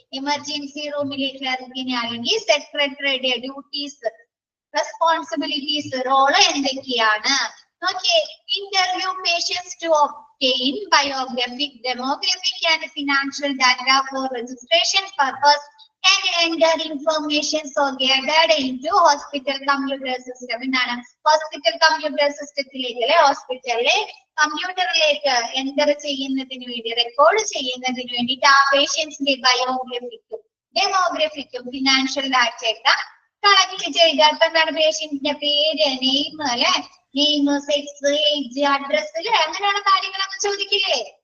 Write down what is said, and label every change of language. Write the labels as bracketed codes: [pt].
[en] Emergency room clerkine [ml] അല്ലെങ്കിൽ സെക്രട്ടറിയുടെ duties, responsibilities, role എന്തൊക്കെയാണ്? [en] Okay, interview patients to obtain biographic, demographic and financial data for registration purpose and enter information so gathered into hospital computer system. [ml] എന്താണ് hospital computer സിസ്റ്റത്തിലേക്ക് അല്ലെ, ഹോസ്പിറ്റലിലെ കമ്പ്യൂട്ടറിലേക്ക് enter ചെയ്യുന്നതിന് വേണ്ടി, റെക്കോർഡ് ചെയ്യുന്നതിന് വേണ്ടിയിട്ട് ആ പേഷ്യൻസിന്റെ ബയോഗ്രഫിക്കും ഡെമോഗ്രഫിക്കും ഫിനാൻഷ്യൽ ഡാറ്റ ഒക്കെ കളക്ട് ചെയ്ത് അപ്പൊ എന്താണ് പേഷ്യന്റിന്റെ പേര്, നെയിം അല്ലെ, നെയിം, സെക്സ്, ഏജ്, അഡ്രസ് അങ്ങനെയുള്ള കാര്യങ്ങളൊക്കെ ചോദിക്കില്ലേ?